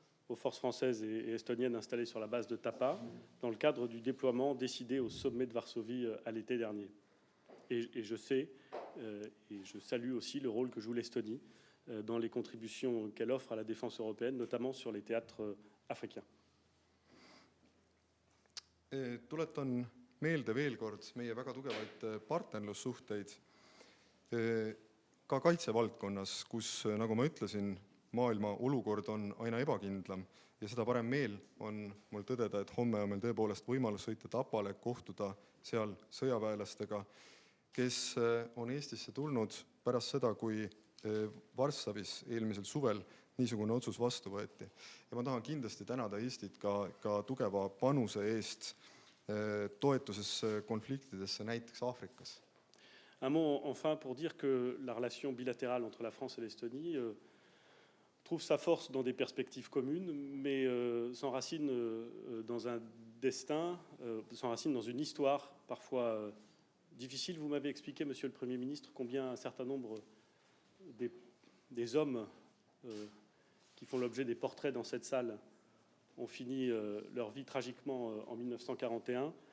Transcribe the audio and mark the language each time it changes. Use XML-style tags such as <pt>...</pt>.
<fr>aux forces françaises et estoniennes installées sur la base de Tapa, dans le cadre du déploiement décidé au sommet de Varsovie à l'été dernier. Et je sais, et je salue aussi le rôle que joue l'Estonie dans les contributions qu'elle offre à la défense européenne, notamment sur les théâtres africains.</fr> <et>Tuletan meelde veel kord meie väga tugevaid partnerlussuhteid ka kaitsevaldkonnas, kus, nagu ma ütlesin, maailma olukord on aina ebakindlam ja seda parem meel on mul tõdeda, et homme on meil tõepoolest võimalus sõita Tapale, kohtuda seal sõjaväelastega, kes on Eestisse tulnud pärast seda, kui Varssavis eelmisel suvel niisugune otsus vastu võeti. Ja ma tahan kindlasti tänada Eestit ka tugeva panuse eest toetuses konfliktidesse näiteks Aafrikas.</et> <fr>Un mot enfin pour dire que la relation bilatérale entre la France et l'Estonie trouve sa force dans des perspectives communes, mais s'enracine dans un destin, s'enracine dans une histoire parfois difficile. Vous m'avez expliqué, Monsieur le Premier ministre, combien un certain nombre des hommes qui font l'objet des portraits dans cette salle ont fini leur vie tragiquement en 1941.</fr>